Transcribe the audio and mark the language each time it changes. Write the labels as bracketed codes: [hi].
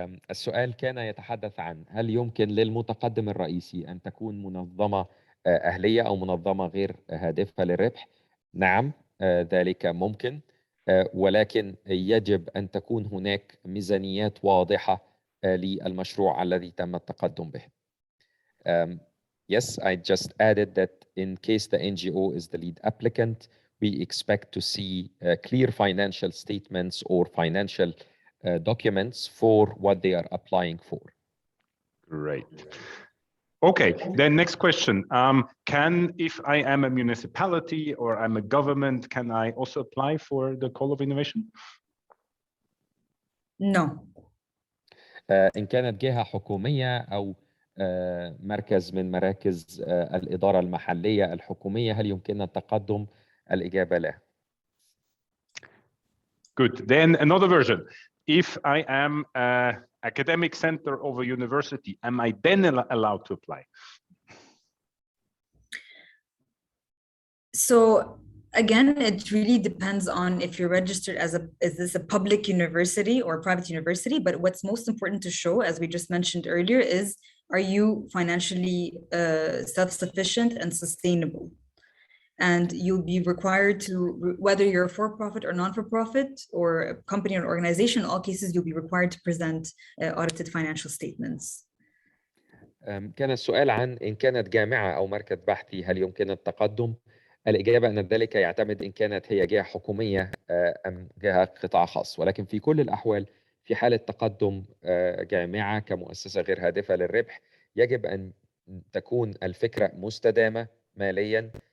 [ar] السؤال كان يتحدث عن هل يمكن للمتقدم الرئيسي أن تكون منظمة أهلية أو منظمة غير هادفة للربح؟ نعم، ذلك ممكن، ولكن يجب أن تكون هناك ميزانيات واضحة للمشروع الذي تم التقدم به. [en] Yes, I just added that in case the NGO is the lead applicant, we expect to see clear financial statements or financial documents for what they are applying for. Great. Okay, then next question. If I am a municipality or I'm a government, can I also apply for the Call of Innovation? No. [ar] إن كانت جهة حكومية أو مركز من مراكز الإدارة المحلية الحكومية هل يمكننا التقدم؟ الإجابة لا. [en] Good. Then another version. If I am an academic center of a university, am I then allowed to apply? So again, it really depends on if you're registered is this a public university or private university? But what's most important to show, as we just mentioned earlier, is are you financially self-sufficient and sustainable? And you'll be required to, whether you're a for-profit or non-for-profit or a company or organization, in all cases, you'll be required to present audited financial statements. [ar] كان السؤال عن إن كانت جامعة أو مركز بحثي هل يمكن التقدم؟ الإجابة أن ذلك يعتمد إن كانت هي جهة حكومية أم جهة قطاع خاص، ولكن في كل الأحوال في حالة تقدم جامعة كمؤسسة غير هادفة للربح يجب أن تكون الفكرة مستدامة ماليا